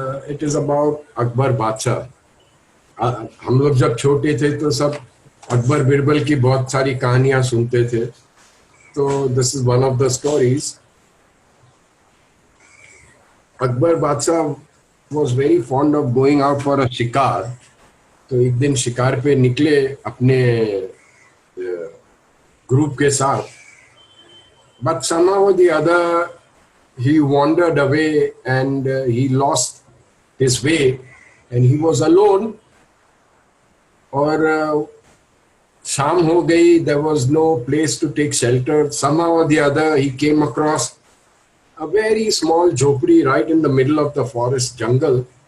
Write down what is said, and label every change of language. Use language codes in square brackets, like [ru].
[en] it is about [hi] Akbar बादशाह। हम लोग जब छोटे थे तो सब अकबर बिरबल की बहुत सारी कहानियां सुनते थे. तो [en] This is one of the stories. Akbar Badshah was very fond of going out for a shikar. [hi] तो एक दिन शिकार पे निकले अपने ग्रुप के साथ. [en] But somehow or the other he wandered away and he lost his way and he was alone. [hi] और शाम हो गई. [en] There was no place to take shelter. Somehow or the other he came across a very small jhopdi right in the middle of the forest jungle.